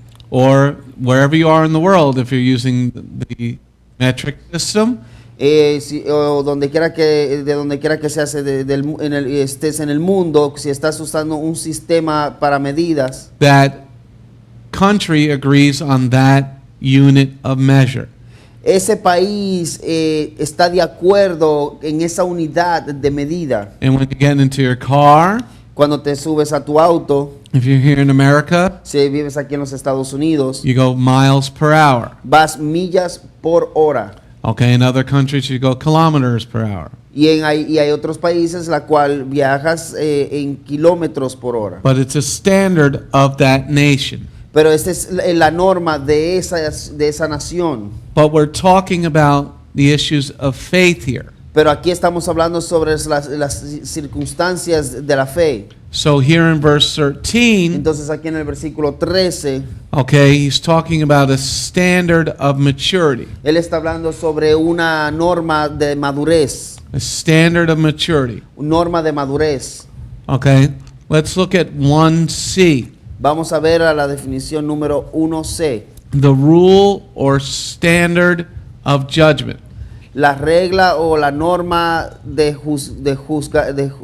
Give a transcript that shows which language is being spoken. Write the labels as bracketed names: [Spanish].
[English] Or wherever you are in the world, if you're using the metric system, [Spanish] O donde quiera que se hace estés en el mundo, si estás usando un sistema para medidas, [English] that country agrees on that unit of measure. [Spanish] ese país está de acuerdo en esa unidad de medida. [English] And when you get into your car, [Spanish] Cuando te subes a tu auto, [English] if you're here in America, [Spanish] si vives aquí en los Estados Unidos, [English] you go miles per hour. [Spanish] vas millas por hora. [English] Okay, in other countries you go kilometers per hour. [Spanish] Y hay otros países la cual viajas en kilómetros por hora. [English] But it's a standard of that nation. [Spanish] Pero esta es la norma de esa nación. [English] But we're talking about the issues of faith here. [Spanish] Pero aquí estamos hablando sobre las circunstancias de la fe. [English] So here in verse 13, [Spanish] Entonces aquí en el versículo 13, [English] okay, he's talking about a standard of maturity. [Spanish] él está hablando sobre una norma de madurez. [English] A standard of maturity. [Spanish] Norma de madurez. [English] Okay, let's look at 1C. [Spanish] Vamos a ver a la definición número 1C. [English] The rule or standard of judgment. [Spanish] La regla o la norma de juzgar.